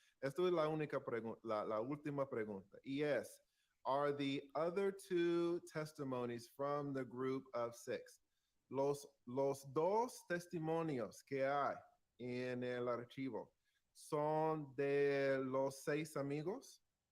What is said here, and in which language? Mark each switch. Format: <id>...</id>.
<es>Esto es la última pregunta. Y es,</es> <en>are the other two testimonies from the group of 6?</en> <es>Los dos testimonios que hay en el archivo son de los 6 amigos.</es>